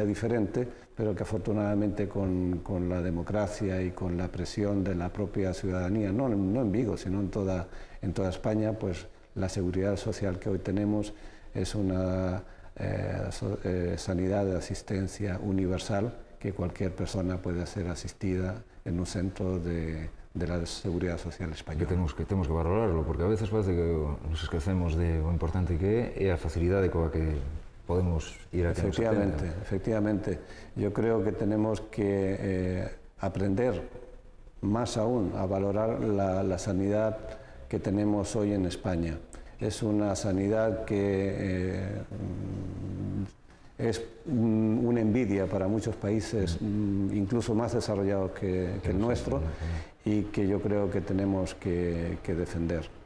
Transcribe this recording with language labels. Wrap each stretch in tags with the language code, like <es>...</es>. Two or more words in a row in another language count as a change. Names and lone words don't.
<es>diferente, pero que afortunadamente con la democracia y con la presión de la propia ciudadanía, no en Vigo, sino en toda España, pues la seguridad social que hoy tenemos es una sanidad de asistencia universal, que cualquier persona puede ser asistida en un centro de la seguridad social española.</es> <gl>Que temos que valorarlo, porque a veces parece que nos esquecemos de o importante que é a facilidade coa que podemos ir a que nos atenda.</gl> <es>Efectivamente. Yo creo que tenemos que aprender más aún a valorar la sanidad que tenemos hoy en España. Es una sanidad que es una envidia para muchos países, incluso más desarrollados que el nuestro, y que yo creo que tenemos que defender.</es>